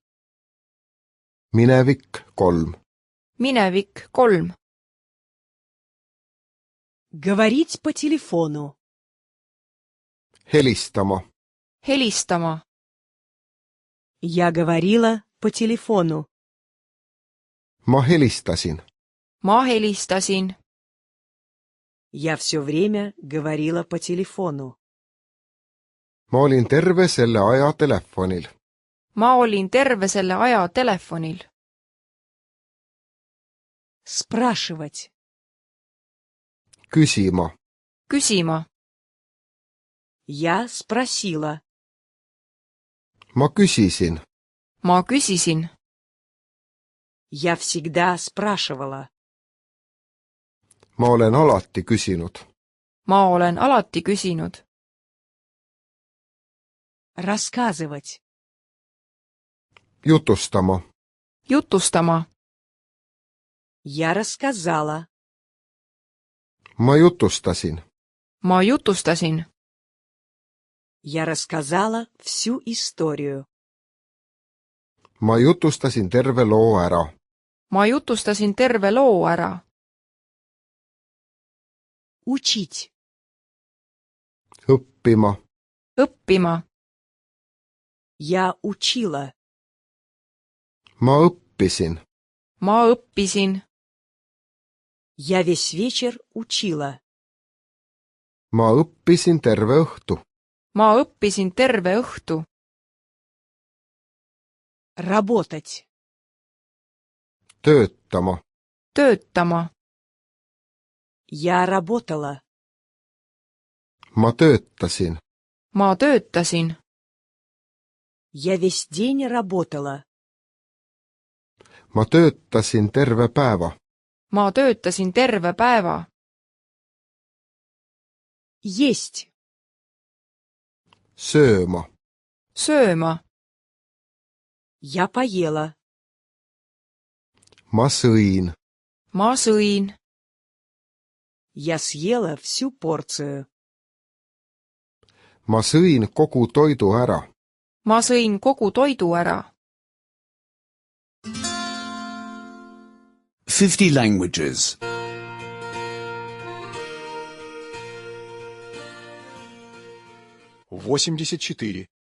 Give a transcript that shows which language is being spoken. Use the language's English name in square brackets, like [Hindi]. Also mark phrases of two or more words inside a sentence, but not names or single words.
[Estonian] Minevik 3. Minevik 3. [Russian] Говорить по телефону. [Estonian] Helistama. Helistama. [Russian] Я говорила по телефону. [Estonian] Ma helistasin. Ma helistasin. [Russian] Я все время говорила по телефону. [Estonian] Ma olin terve selle aja telefonil. Ma olin terve selle aja telefonil. [Russian] Спрашивать. [Estonian] Küsima. Küsima. [Russian] Я спросила. [Estonian] Ma küsisin. Ma küsisin. [Russian] Я всегда спрашивала. [Estonian] Ma olen alati küsinud. Ma olen alati küsinud. [Russian] Рассказывать. [Estonian] Jutustama. Jutustama. [Russian] Я рассказала. [Estonian] Ma jutustasin. Ma jutustasin. [Russian] Я рассказала всю историю. [Estonian] Ma jutustasin terve loo ära. Ma jutustasin terve loo ära. [Russian] Учить. [Estonian] Õppima. Õppima. [Russian] Я учила. [Estonian] Ma õppisin. Ma õppisin. [Russian] Я весь вечер учила. [Estonian] Ma õppisin terve õhtu. Ma õppisin terve õhtu. [Russian] Работать. [Estonian] töötama, töötama, [Russian] Я работала. [Estonian] ma töötasin, ma töötasin, [Russian] Я весь день работала. [Estonian] ma töötasin terve päeva, ma töötasin terve päeva, [Russian] Есть. [Estonian] sööma, sööma, [Russian] Я поела. [Estonian] ma sõin, ma sõin, [Russian] Я съела всю порцию. [Estonian] ma sõin kogu toidu ära, ma sõin kogu toidu ära. [English] 50 languages. 84.